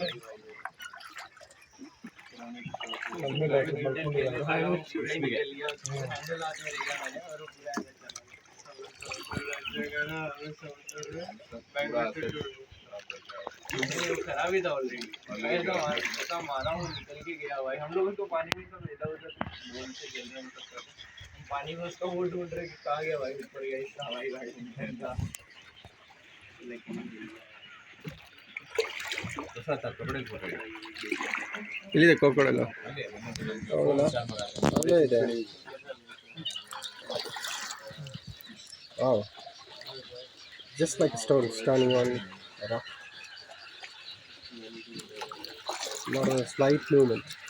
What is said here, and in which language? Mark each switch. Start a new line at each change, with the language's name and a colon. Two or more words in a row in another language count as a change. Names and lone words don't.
Hindi: खराब ही था ऑलरेडी। मैं तो मारा हूँ निकल के गया भाई। हम लोग उसको पानी में सब इधर उधर खेल रहे हैं, पानी में उसका वो ढूंढ रहे कि कहाँ गया भाई, ऊपर गया इसका हवाई गाड़ी
Kannada: ಇಲ್ಲಿ ಕೋಕೋಡಲ್ಲ ಅಲ್ಲೇ ಇದೆ.
English: Wow, just like a stone standing on a rock. Not a slight movement.